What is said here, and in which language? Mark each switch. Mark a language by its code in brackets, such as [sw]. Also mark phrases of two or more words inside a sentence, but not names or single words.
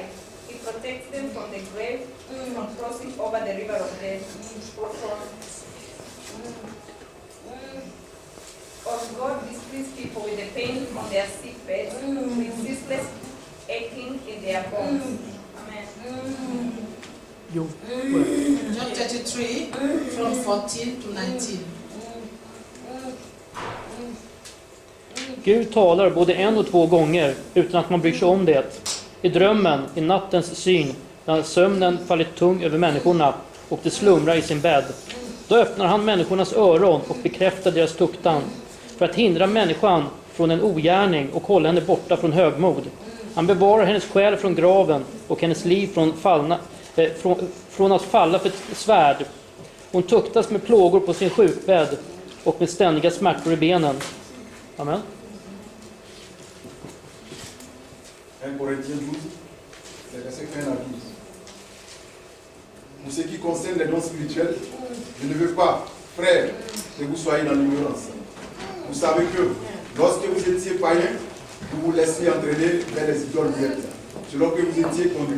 [en] He protects them from the grave, from crossing over the river of death, or God displeases people with the pain on their sick beds, with ceaseless aching in their bones. Amen. Job 33, from 14 to 19. [sv] Gud talar både 1 och 2 gånger utan att man bryr sig om det. I drömmen, i nattens syn, när sömnen fallit tung över människorna och de slumrar i sin bädd. Då öppnar han människornas öron och bekräftar deras tuktan för att hindra människan från en ogärning och hålla henne borta från högmod. Han bevarar hennes själ från graven och hennes liv från att falla för ett svärd. Hon tuktas med plågor på sin sjukbädd och med ständiga smärtor i benen. Amen. [fr] 1 Corinthiens 12, les versets 1 à 12. Pour ce qui concerne les dons spirituels, je ne veux pas, frères, que vous soyez dans l'ignorance. Vous savez que lorsque vous étiez païens, vous vous laissiez entraîner vers les idoles muettes, selon que vous étiez conduits.